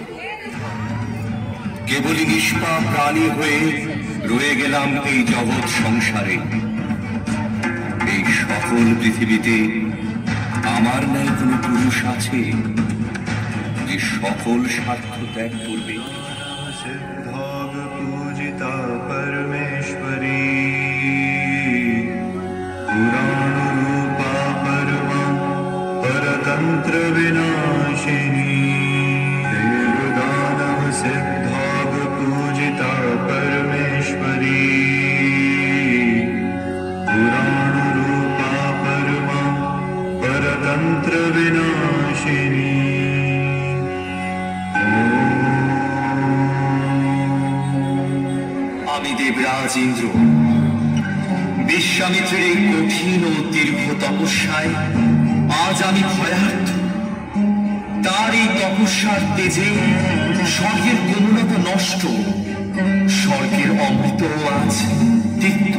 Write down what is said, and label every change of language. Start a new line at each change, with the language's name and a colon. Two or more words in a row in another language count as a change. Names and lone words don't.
Bangla: কেবলই নিষ্পাপ প্রাণী হয়ে রয়ে গেলাম এই জগৎ সংসারে। এই সকল পৃথিবীতে আমার ন্যায় কোনো পুরুষ আছে যে সকল স্বার্থ ত্যাগ করবে?
Sanskrit: सिद्धाग पूजिता परमेश्वरी, पुराण रूपा परमा परतंत्र विनाशिनी। देवदानव सिद्धाग पूजिता परमेश्वरी, पुराण रूपा परमा परतंत्र विनाशिनी।
Bangla: আমি দেবরাজ ইন্দ্র। বিশ্বামিত্রের এই কঠিন ও দীর্ঘ তপস্যায় আজ আমি ভয়ার্থ। তার এই তপস্যার তেজে স্বর্গের কোমলতা নষ্ট, স্বর্গের অমৃত আজ তিক্ত।